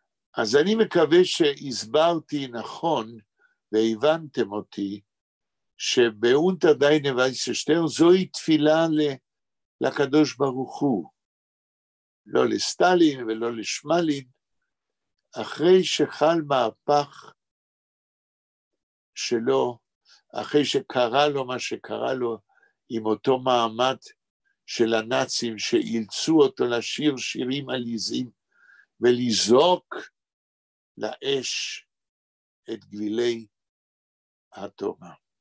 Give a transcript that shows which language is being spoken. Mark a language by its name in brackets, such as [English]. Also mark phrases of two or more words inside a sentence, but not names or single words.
[Hebrew] אז אני מקווה שהסברתי נכון והבנתם אותי, שבאונטר דיינע ווייסע שטערן זוהי תפילה לקדוש ברוך הוא, לא לסטלין ולא לשמלין, אחרי שחל מהפך שלו, אחרי שקרה לו מה שקרה לו, עם אותו מעמד של הנאצים שאילצו אותו לשיר שירים עליזים, ולזרוק לאש את גבילי התורה.